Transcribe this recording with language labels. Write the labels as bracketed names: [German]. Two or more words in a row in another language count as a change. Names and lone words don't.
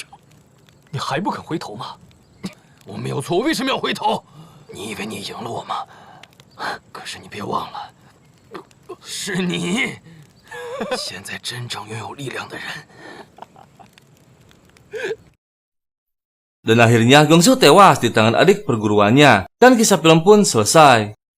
[Chinese] 你还不肯回头吗？我没有错，我为什么要回头？你以为你赢了我吗？可是你别忘了，是你，现在真正拥有力量的人。 [Indonesian] Dan akhirnya Gongsu tewas di tangan adik perguruannya, dan kisah film pun selesai.